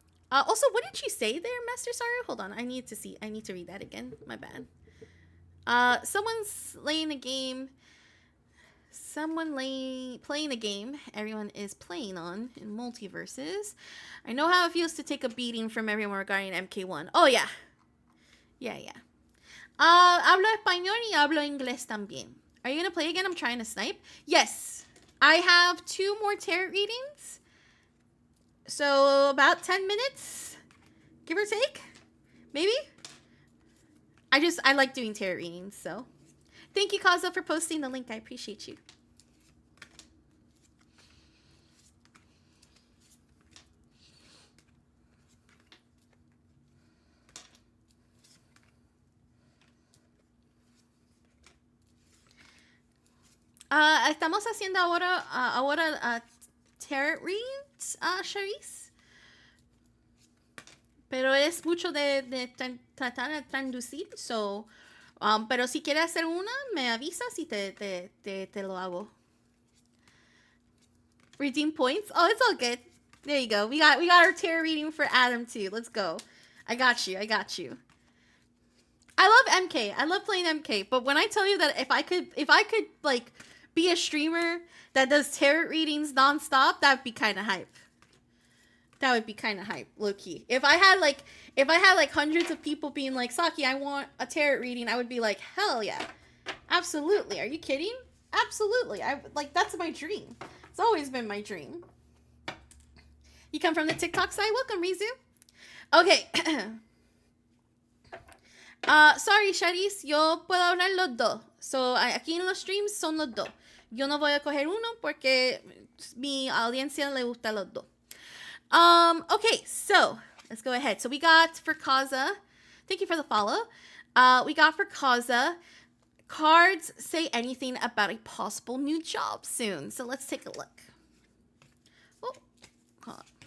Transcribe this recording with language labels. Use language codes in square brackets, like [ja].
[en] Also, what did you say there, Master Saru? Hold on, I need to read that again. My bad. Someone's playing a game. Playing a game everyone is playing on in multiverses. I know how it feels to take a beating from everyone regarding MK1. Oh, yeah. Yeah. [es] Hablo español y hablo inglés también. [en] Are you going to play again? I'm trying to snipe. Yes. I have 2 more tarot readings. So about 10 minutes, give or take. Maybe. I like doing tarot readings, so. Thank you, Kaza, for posting the link. I appreciate you. [es] Estamos haciendo ahora [en] tarot reads, [es] Charisse. Pero es mucho de tratar de traducir, so... pero si quieres hacer una, me avisas y te lo hago. [en] Redeem points? Oh, it's all good. There you go. We got our tarot reading for Adam too. Let's go. I got you. I love MK. I love playing MK. But when I tell you that if I could like be a streamer that does tarot readings nonstop, that'd be kind of hype. That would be kind of hype, low key. If I had like hundreds of people being like, Saki, I want a tarot reading, I would be like, hell yeah. Absolutely. Are you kidding? Absolutely. That's my dream. It's always been my dream. You come from the TikTok side? Welcome, Rizu. Okay. Sorry, [es] Charisse, yo puedo hablar los dos. So, aquí en los streams son los dos. Yo no voy a coger uno porque mi audiencia le gusta los dos. [en] Okay, so let's go ahead. So we got for Kaza, thank you for the follow. We got for Kaza, Cards say anything about a possible new job soon. So let's take a look. Oh, hold on.